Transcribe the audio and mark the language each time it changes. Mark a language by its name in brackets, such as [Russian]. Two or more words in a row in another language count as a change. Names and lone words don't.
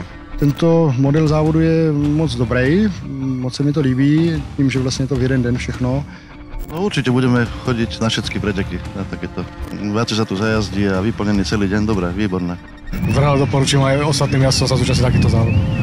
[Czech] Tento model závodu je moc dobrý, moc se mi to líbí, tím, že vlastně to v jeden den všechno. [Slovak] No určite budeme chodiť na všetky preteky, na takéto. Viacej sa tu zajazdí a vyplnený celý deň, dobre, výborné. Vrelo doporučujem aj ostatným jazdcom sa zúčastniť takýchto závodov.